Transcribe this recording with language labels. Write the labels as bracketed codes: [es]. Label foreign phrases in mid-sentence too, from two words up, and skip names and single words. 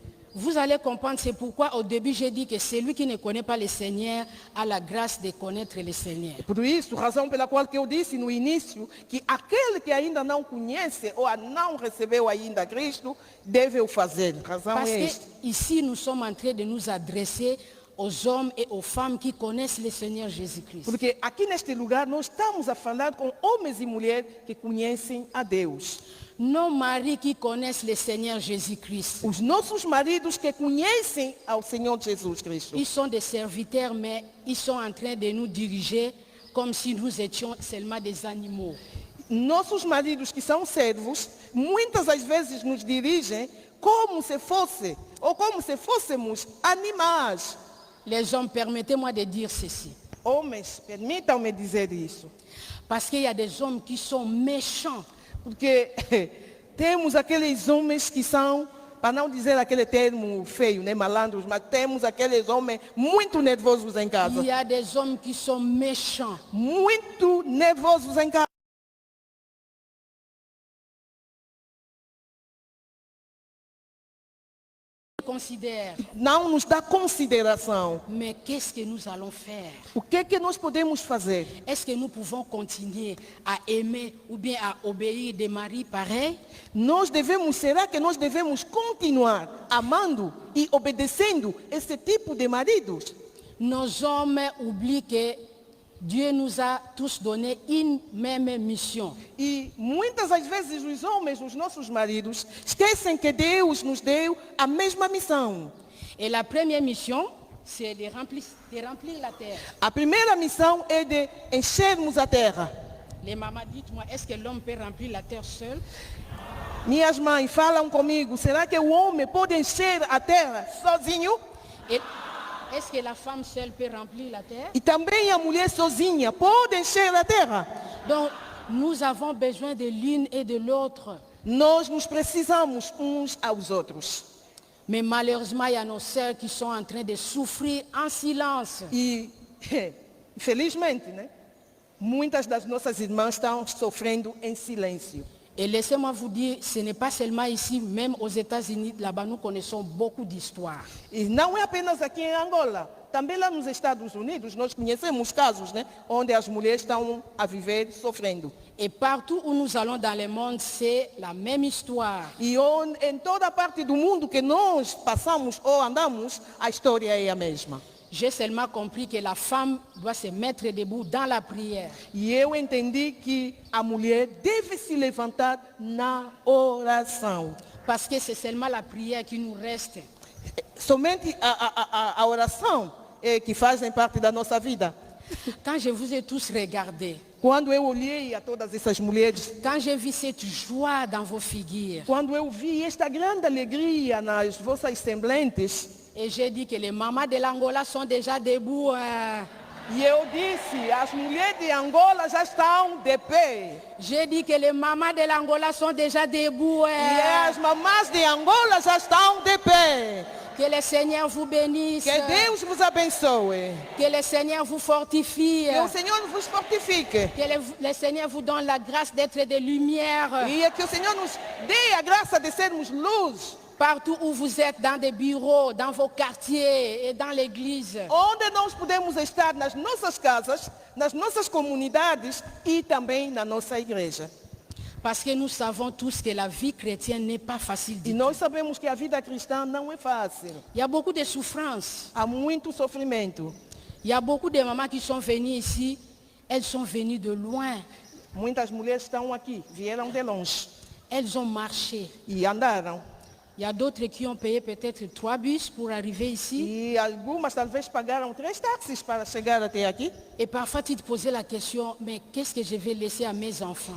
[fr] Vous allez comprendre, c'est pourquoi au début j'ai dit que celui qui ne connaît pas le Seigneur a la grâce de connaître le Seigneur. [pt] Por isso, razão pela qual que eu disse no início que aquele que ainda não conhece ou não recebeu ainda Cristo, deve o fazer. Razão [fr] Parce [pt] é que esta. [fr] ici nous sommes en train de nous adresser aux hommes et aux femmes qui connaissent le Seigneur Jésus-Christ. [pt] Porque aqui neste lugar nós estamos a falar com homens e mulheres que conhecem a Deus. [fr] Nos maris qui connaissent le Seigneur Jésus-Christ. [pt] Os nossos maridos que conhecem ao Senhor Jesus Cristo. [fr] Ils sont des serviteurs, mais ils sont en train de nous diriger comme si nous étions seulement des animaux. [pt] Nossos maridos que são servos, muitas das vezes nos dirigem como se fosse, ou como se fôssemos animais. [fr] Les hommes, permettez-moi de dire ceci. [pt] Homens, permitam-me dizer isso. [fr] Parce qu'il y a des hommes qui sont méchants. [pt] Porque temos aqueles homens que são, para não dizer aquele termo feio, né, malandros, mas temos aqueles homens muito nervosos em casa. [fr] Il y a des hommes qui sont méchants. [pt] Muito nervosos em casa. [fr] Considère, [pt] Não nos dá consideração. [fr] mais qu'est-ce que nous allons faire? [pt] O que é que nós podemos fazer? [fr] Est-ce que nous pouvons continuer à aimer ou bien à obéir des maris pareils? [pt] Será que nós devemos continuar amando e obedecendo esse tipo de maridos? [fr] Nos hommes oublient que Dieu nous a tous donné une même mission. [pt] E muitas das vezes os homens, os nossos maridos, esquecem que Deus nos deu a mesma missão. [fr] Et la première mission, c'est de remplir la terre. [pt] A primeira missão é de enchermos a terra. [fr] Les mamans, dites-moi, est-ce que l'homme peut remplir la terre seul? [pt] Minhas mães falam comigo, será que o homem pode encher a terra sozinho? [fr] Et est-ce que la femme seule peut remplir la terre? [pt] E também a mulher sozinha pode encher a terra? [fr] Donc, nous avons besoin de l'une et de l'autre. [pt] Nós nos precisamos uns aos outros. [fr] Mais malheureusement, il y a nos sœurs qui sont en train de souffrir en silence. [pt] E, infelizmente, né, muitas das nossas irmãs estão sofrendo em silêncio. [fr] Et laissez-moi vous dire, ce n'est pas seulement ici, même aux États-Unis, là-bas nous connaissons beaucoup d'histoires. [pt] E não é apenas aqui em Angola. Também lá nos Estados Unidos nós conhecemos casos, né, onde as mulheres estão a viver sofrendo. [fr] Et partout où nous allons dans le monde, c'est la même histoire. [pt] E em toda parte do mundo que nós passamos ou andamos, a história é a mesma. [fr] J'ai seulement compris que la femme doit se mettre debout dans la prière. [pt] E eu entendi que a mulher deve se levantar na oração. [fr] Parce que c'est seulement la prière qui nous reste. [pt] Somente a oração é que fazem parte da nossa vida. [fr] Quand je vous ai tous regardés, [pt] Quando eu olhei a todas essas mulheres, [fr] quand j'ai vu cette joie dans vos figures, [pt] quando eu vi esta grande alegria nas vossas semblantes, [fr] et j'ai dit que les mamans de l'Angola sont déjà debout. [pt] e eu disse, as mulheres de Angola já estão de pé. [fr] J'ai dit que les mamans de l'Angola sont déjà debout. [pt] E as mamás de Angola já estão de pé. [fr] Que le Seigneur vous bénisse. [pt] Que Deus vos abençoe. [fr] Que le Seigneur vous fortifie. [pt] Que o Senhor vos fortifique. [fr] Que le Seigneur vous donne la grâce d'être de lumière. [pt] E que o Senhor nos dê a graça de sermos luz. [fr] Partout où vous êtes, dans des bureaux, dans vos quartiers et dans l'église. [pt] Onde nós podemos estar, nas nossas casas, nas nossas comunidades e também na nossa igreja. [fr] Parce que nous savons tous que la vie chrétienne n'est pas facile [pt] E [fr] du tout. [pt] nós sabemos que a vida cristã não é fácil. [fr] Il y a beaucoup de souffrances. [pt] Há muito sofrimento. [fr] Il y a beaucoup de mamans qui sont venues ici. Elles sont venues de loin. [pt] Muitas mulheres estão aqui, vieram de longe [fr] Elles ont marché. [pt] e andaram. [fr] Il y a d'autres qui ont payé peut-être 3 bus pour arriver ici. [pt] E algumas talvez pagaram 3 táxis para chegar até aqui. [fr] Et parfois tu te posais la question, mais qu'est-ce que je vais laisser à mes enfants?